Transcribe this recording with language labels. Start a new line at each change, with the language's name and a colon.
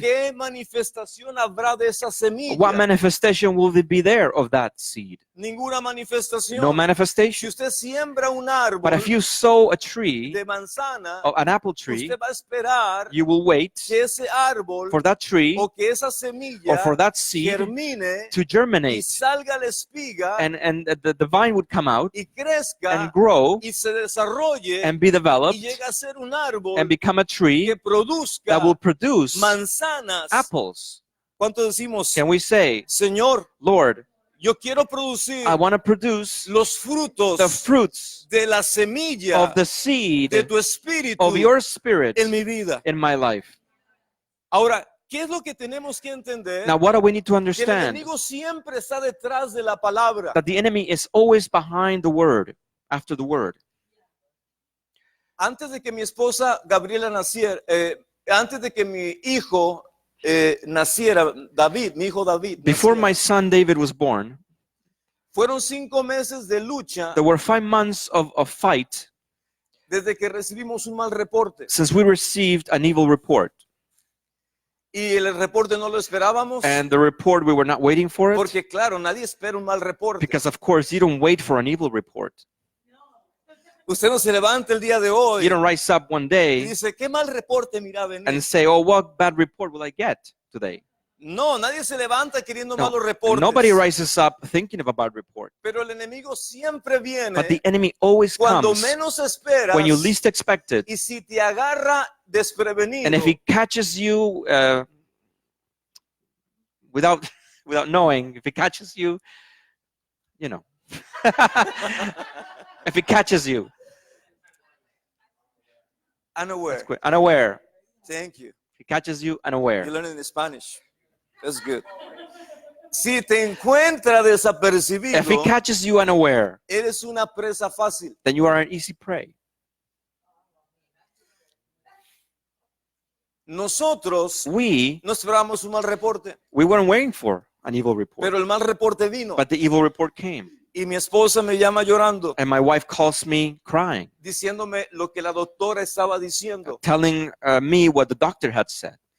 Spanish: ¿qué manifestación habrá de esa semilla?
English: what manifestation will be there of that seed?
Spanish: Ninguna manifestación.
English: No
Spanish: Si
English: manifestation.
Spanish: usted siembra un árbol
English: But if you sow a tree,
Spanish: de manzana,
English: an apple tree,
Spanish: usted va a esperar
English: you will wait
Spanish: que ese árbol
English: for that tree
Spanish: o que esa
English: or
Spanish: semilla
English: for that seed
Spanish: germine
English: to
Spanish: y
English: germinate,
Spanish: salga la espiga
English: and the vine would come out
Spanish: y crezca
English: and grow
Spanish: y se desarrolle
English: and be
Spanish: y
English: developed
Spanish: llega a ser un árbol
English: and become a tree
Spanish: que produzca
English: that will produce
Spanish: manzanas.
English: apples.
Spanish: ¿Cuánto decimos?
English: Can we say,
Spanish: Señor,
English: Lord,
Spanish: yo quiero producir
English: I want to produce
Spanish: los frutos
English: the fruits
Spanish: de la semilla
English: of the seed
Spanish: de tu espíritu
English: of your spirit
Spanish: en mi vida?
English: in my life?
Spanish: Ahora, ¿qué es lo que tenemos que entender?
English: Now, what do we need to
Spanish: Que el
English: understand?
Spanish: enemigo siempre está detrás de la palabra.
English: That the enemy is always behind the word, after the word.
Spanish: Antes de que mi esposa Gabriela naciera, antes de que mi hijo naciera, David, mi hijo David,
English: before
Spanish: naciera,
English: my son David was born,
Spanish: fueron 5 meses de lucha
English: there were 5 months of fight
Spanish: desde que recibimos un mal reporte.
English: since we received an evil report.
Spanish: Y el reporte no lo esperábamos,
English: And the report, we were not waiting for it,
Spanish: porque claro, nadie espera un mal reporte.
English: because of course you don't wait for an evil report.
Spanish: Usted no se levanta el día de hoy
English: You don't rise up one
Spanish: y
English: day
Spanish: dice, ¿qué mal reporte mira venir?
English: and say, oh, what bad report will I get today?
Spanish: No, nadie se levanta queriendo
English: No,
Spanish: malos reportes.
English: nobody rises up thinking of a bad report.
Spanish: Pero el enemigo siempre
English: But
Spanish: viene
English: the enemy always
Spanish: cuando
English: comes
Spanish: menos esperas,
English: when you least expect it.
Spanish: y si te agarra desprevenido,
English: And if he catches you without knowing, if he catches you, you know, if he catches you unaware. unaware, Thank you. if he catches you You're unaware, learning Spanish. That's good.
Spanish: Si te encuentra
English: if he
Spanish: desapercibido,
English: catches you unaware,
Spanish: eres una presa fácil.
English: then you are an easy prey.
Spanish: Nosotros
English: We
Spanish: no esperábamos un mal reporte,
English: weren't waiting for an evil report,
Spanish: pero el mal reporte vino.
English: but the evil report came.
Spanish: Y mi esposa me llama llorando,
English: And my wife calls me crying,
Spanish: diciéndome lo que la doctora estaba diciendo.
English: telling me what the doctor had said.